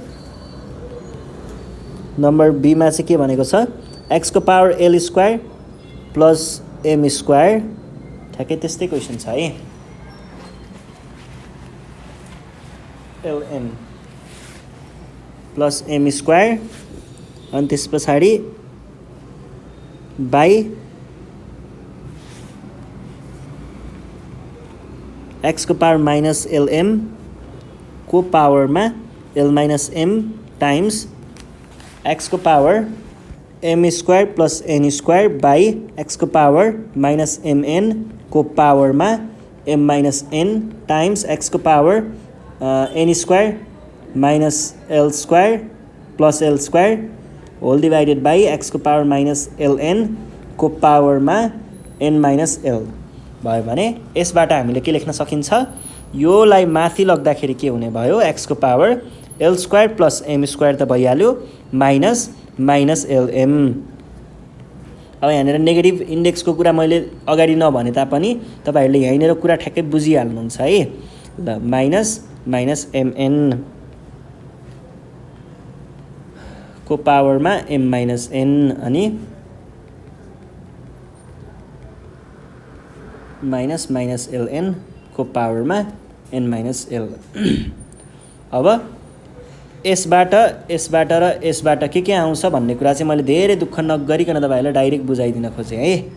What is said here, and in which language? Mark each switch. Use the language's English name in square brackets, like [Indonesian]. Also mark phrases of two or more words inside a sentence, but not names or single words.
[Nepali] नम्बर b मा चाहिँ के भनेको छ x को पावर [English] l square plus m square, [Nepali] ठ्याक्कै त्यस्तै क्वेसन छ है। [English] lm plus m square [Nepali] अनि त्यस पछाडि [English] by x [Nepali] को [English] power minus lm [Nepali] को पावरमा [English] l minus m times x [Nepali] को पावर [English] m square plus n square by x को power minus mn को पावरमा m minus n times x [Nepali] को [English] power n square minus l square plus l square whole divided by x [Nepali] को [English] power minus ln [Nepali] को पावरमा [English] n minus l [Nepali] भयो भने यसबाट हामीले के लेख्न सकिन्छ, योलाई माथि लग्दाखेरि के हुने भयो x को पावर [English] l square plus m square [Nepali] त भइहाल्यो [English] minus minus lm. [Nepali] अब यहाँनिर [English] negative index [Nepali] कुरा मैले अगाडि नभने तापनि तपाईँहरूले यहीँनिर कुरा ठ्याक्कै बुझिहाल्नुहुन्छ है। ल [English] minus minus mn [Nepali] को पावरमा [English] m minus n [Nepali] अनि [English] minus minus ln [Nepali] को पावरमा [English] n minus l. [Nepali] अब यसबाट र यसबाट के आउँछ भन्ने कुरा चाहिँ मैले धेरै दुःख नगरिकन तपाईँहरूलाई डाइरेक्ट बुझाइदिन खोजेँ है।